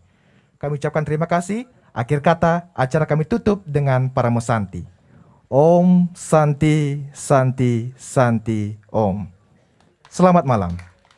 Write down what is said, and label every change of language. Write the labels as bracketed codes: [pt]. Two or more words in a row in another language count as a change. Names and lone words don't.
[id] Kami ucapkan terima kasih. Akhir kata, acara kami tutup dengan Paramo Santi. [sa] Om Santi Santi Santi Om. [id] Selamat malam.